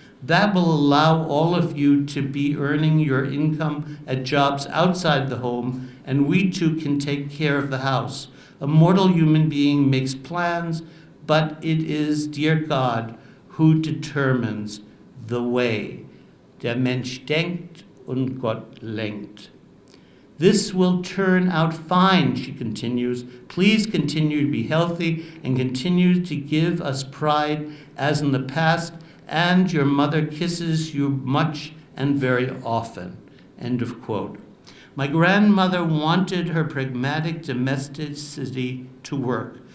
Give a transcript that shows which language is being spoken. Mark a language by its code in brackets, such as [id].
[en] That will allow all of you to be earning your income at jobs outside the home, and we too can take care of the house. A mortal human being makes plans, but it is, dear God, who determines the way. [de] Der Mensch denkt und Gott lenkt." [en] This will turn out fine, she continues. Please continue to be healthy and continue to give us pride as in the past, and your mother kisses you much and very often. End of quote. My grandmother wanted her pragmatic domesticity to work.